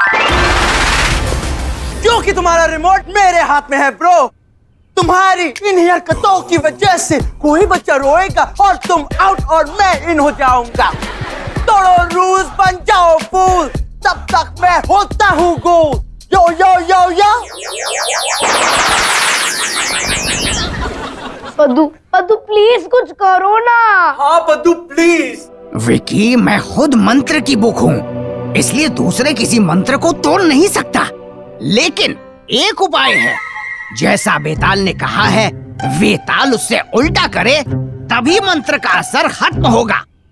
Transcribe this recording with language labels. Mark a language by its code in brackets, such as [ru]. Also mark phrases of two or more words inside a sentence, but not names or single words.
[hi] क्योंकि तुम्हारा रिमोट मेरे हाथ में है ब्रो। तुम्हारी इन हरकतों की वजह से कोई बच्चा रोएगा और तुम आउट और मैं इन हो जाऊंगा। तोड़ो रूल्स, बन जाओ फूल, तब तक मैं होता हूँ गोल। यो यो यो यो। पद्दू प्लीज कुछ करो ना। हाँ पद्दू प्लीज। विकी, मैं खुद मंत्र की बुक हूँ, इसलिए दूसरे किसी मंत्र को तोड़ नहीं सकता। लेकिन एक उपाय है, जैसा बेताल ने कहा है, वेताल उससे उल्टा करे तभी मंत्र का असर खत्म होगा।